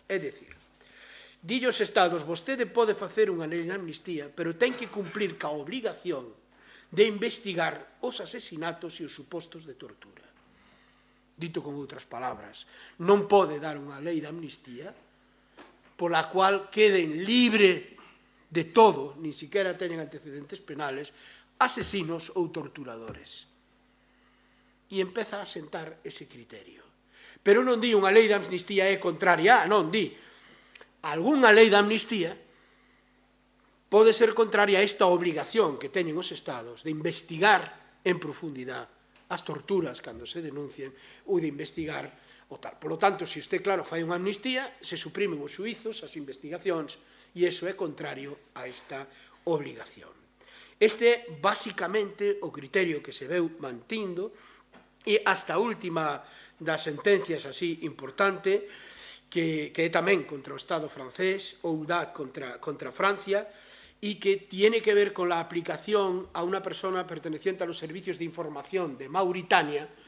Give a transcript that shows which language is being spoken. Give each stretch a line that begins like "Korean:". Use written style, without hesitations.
Galician: É dicir, dille aos Estados, vostede pode facer unha lei de amnistía, pero ten que cumplir ca obligación de investigar os asesinatos e os supostos de tortura. Dito con outras palabras, non pode dar unha lei de amnistía pola cual queden libre de todo, nin siquiera teñen antecedentes penales, asesinos ou torturadores. E empeza a sentar ese criterio. Pero non di unha lei de amnistía é contraria, non di. Algúnha lei de amnistía pode ser contraria a esta obligación que teñen os Estados de investigar en profundidade as torturas cando se denuncien ou de investigar o tal.
Spanish: Por lo tanto,
Galician: se usted, claro, fai unha amnistía, se suprimen os xuizos, as investigacións, e iso é contrario a esta obligación. Este é, basicamente, o criterio que se veu mantindo e hasta a última das sentencias así importante, que é tamén contra o Estado francés, ou dá contra Francia, e
Spanish: que tiene que ver con la aplicación a una persona perteneciente a los servicios de información de Mauritania,